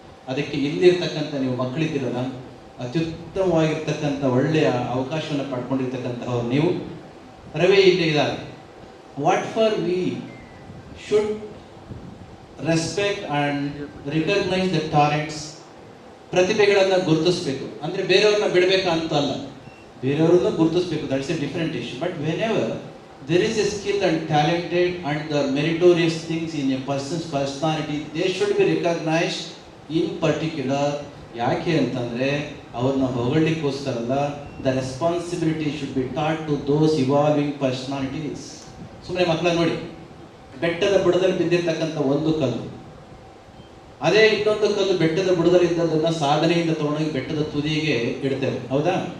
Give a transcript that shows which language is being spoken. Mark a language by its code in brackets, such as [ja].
[kn] ಅದಕ್ಕೆ ಇಲ್ಲಿರ್ತಕ್ಕಂಥ ನೀವು ಮಕ್ಕಳಿದ್ದೀರಲ್ಲ, ಅತ್ಯುತ್ತಮವಾಗಿರ್ತಕ್ಕಂಥ ಒಳ್ಳೆಯ ಅವಕಾಶವನ್ನು ಪಡ್ಕೊಂಡಿರ್ತಕ್ಕಂಥವ್ರು ನೀವು. ರವಿ ಇಲ್ಲಿ ಇದ್ದಾರೆ. [en] What for we should respect and recognise the talents. [kn] ಪ್ರತಿಭೆಗಳನ್ನು ಗುರುತಿಸ್ಬೇಕು. ಅಂದರೆ ಬೇರೆಯವ್ರನ್ನ ಬಿಡಬೇಕಾ ಅಂತ ಅಲ್ಲ, ಬೇರೆಯವ್ರನ್ನ ಗುರುತಿಸ್ಬೇಕು. [en] That's a different issue. But whenever there is a skill and talented and the meritorious things in a person's personality, they should be recognized in particular. [kn] ಯಾಕೆ ಅಂತಂದರೆ ಅವ್ರನ್ನ ಹೊಗಳಲಿಕ್ಕೋಸ್ಕರಲ್ಲ, [en] The responsibility should be taught to those evolving personalities. [kn] ಸುಮ್ಮನೆ ಮಕ್ಕಳ ನೋಡಿ, ಬೆಟ್ಟದ ಬುಡದಲ್ಲಿ ಬಿದ್ದಿರ್ತಕ್ಕಂಥ ಒಂದು ಕಲ್ಲು, ಅದೇ ಇನ್ನೊಂದು ಕಲ್ಲು ಬೆಟ್ಟದ ಬುಡದಲ್ಲಿ ಇದ್ದದನ್ನು ಸಾಧನೆಯಿಂದ ತಗೊಂಡೋಗಿ ಬೆಟ್ಟದ ತುದಿಗೆ ಇಡ್ತೇವೆ, ಹೌದಾ?